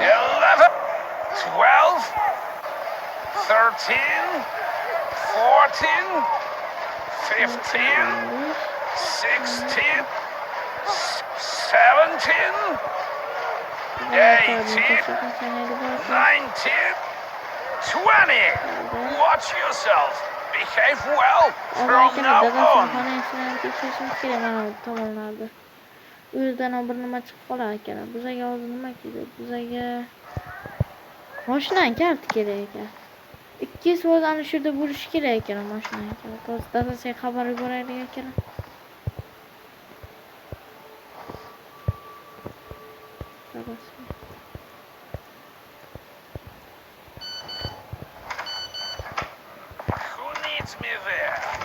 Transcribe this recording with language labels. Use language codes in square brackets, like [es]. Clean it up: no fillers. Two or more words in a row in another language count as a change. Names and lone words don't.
[en] 11, 12, 13, 14, 15, 16, 17, 19, 20. Watch yourself. Behave well from now on. [uz] U yerdan bir nima chiqib qolar ekan. Bizaga hozir nima kerak? Bizaga mashinani kaliti kerak ekan. 2 soat ana shu yerda bo'lishi kerak ekan mashinani kaliti. Hozir dadasiga xabar yuboraylik ekan. Dadasi. [en] Who needs me there?